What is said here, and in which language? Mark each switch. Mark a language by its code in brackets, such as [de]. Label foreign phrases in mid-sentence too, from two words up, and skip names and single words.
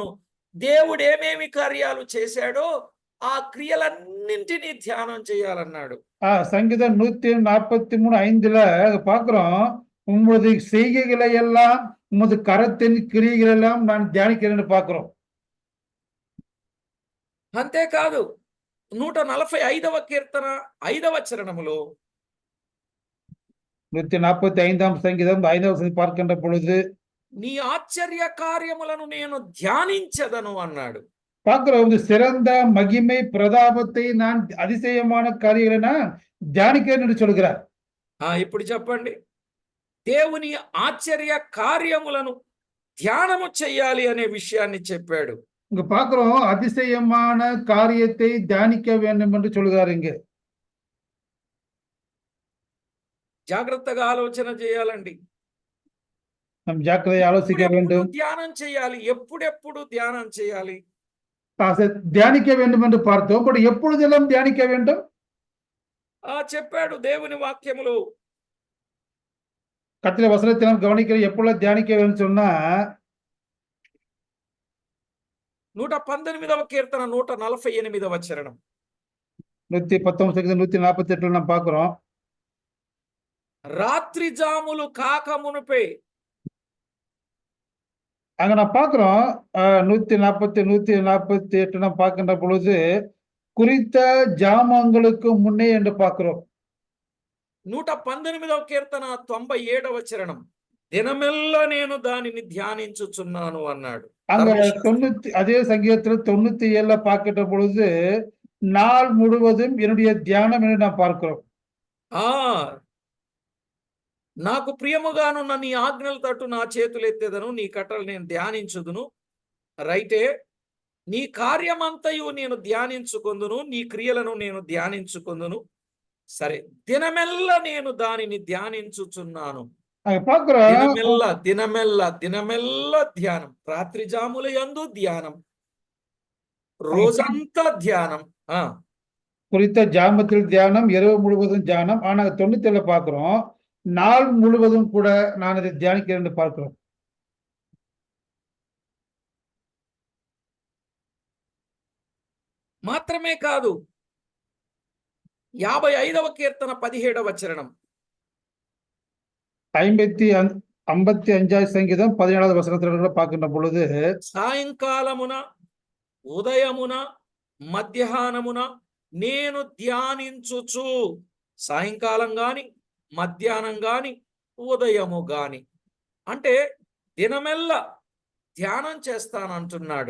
[te] దేవుడు ఏమేమి కార్యాలు చేశాడో ఆ క్రియలన్నింటినీ ధ్యానం చేయాలన్నాడు. [ta] சங்கீதம் 143:5 பார்க்கிறோம், உமது செய்கைகளை எல்லாம் உமது கரத்தின் கிரியைகள் எல்லாம் நான் தியானிக்கிறேன் என்று பார்க்கிறோம். [te] అంతేకాదు 145వ కీర్తన 5వ చరణములో [ta] 145 சங்கீதம் 5வது வசனம் பார்க்கின்ற பொழுது [te] నీ ఆశ్చర్య కార్యములను నేను ధ్యానించెదను అన్నాడు. [ta] பார்க்கிறோம், இந்த சிறந்த மகிமை பிரதாபத்தை நான் அதிசயமான காரியங்களை நான் தியானிக்கிறேன் என்று சொல்கிறார். [te] ఇప్పుడు చెప్పండి, దేవుని ఆశ్చర్య కార్యములను ధ్యానము చెయ్యాలి అనే విషయాన్ని చెప్పాడు. [ta] இங்க பார்க்கிறோம், அதிசயமான காரியத்தை தியானிக்க வேண்டும் என்று சொல்கிறார். இங்க [te] జాగ్రత్తగా ఆలోచన చేయాలండి. [ta] நாம் ஜாக்கிரதை ஆலோசிக்க [te] ఎప్పుడెప్పుడు [ta] வேண்டும், [te] ధ్యానం చేయాలి, ఎప్పుడెప్పుడు ధ్యానం చేయాలి. [ta] தியானிக்க வேண்டும் என்று பார்த்தோம். பட் எப்பொழுதெல்லாம் தியானிக்க வேண்டும்? [te] చెప్పాడు దేవుని వాక్యములో. [ta] கர்த்தருடைய வசனத்தை நாம் கவனிக்கிறோம், எப்பொழுது தியானிக்க வேண்டும் சொன்னா [te] 118వ కీర్తన 148వ చరణం. [ta] 119 சங்கீதம் 148 நாம் பார்க்கிறோம். [te] రాత్రి జాములు కాక మునుపే [ta] அங்க நான் பார்க்கிறோம் 140 148 நாம் பார்க்கின்ற பொழுது குறித்த ஜாமங்களுக்கு முன்னே என்று பார்க்கிறோம். [te] 118వ కీర్తన 97వ చరణం. దినమెల్లా నేను దానిని ధ్యానించుచున్నాను అన్నాడు. [ta] அங்க 90 அதே சங்கீதத்தில் 97 பார்க்கின்ற பொழுது நாள் முழுவதும் என்னுடைய தியானம் என்று நாம் பார்க்கிறோம். [te] నాకు ప్రియముగానున్న నీ ఆజ్ఞల తట్టు నా చేతులెత్తెదను, నీ కట్టలు నేను ధ్యానించుదును. రైటే, నీ కార్యమంతయు నేను ధ్యానించుకొందును, నీ క్రియలను నేను ధ్యానించుకొందును. సరే, దినమెల్ల నేను దానిని ధ్యానించుచున్నాను. [ta] அங்க பார்க்கிறோம், [te] దినమెల్ల దినమెల్ల దినమెల్ల ధ్యానం. రాత్రి జాముల యందు ధ్యానం, రోజంతా ధ్యానం. [ta] குறித்த ஜாமத்தில் தியானம், இரவு முழுவதும் தியானம். ஆனா 97 பார்க்கிறோம், நாள் முழுவதும் கூட நான் அதை தியானிக்கிறேன் என்று பார்க்கிறோம். [te] మాత్రమే కాదు, 55వ కీర్తన 17వ చరణం. [ta] 55 சங்கீதம் 17வது வசனத்தில் பார்க்கின்ற பொழுது [te] సాయంకాలమున ఉదయమున మధ్యాహ్నమున నేను ధ్యానించుచు. సాయంకాలం గాని, మధ్యాహ్నం గాని, ఉదయము గాని, అంటే దినమెల్ల ధ్యానం చేస్తానంటున్నాడు.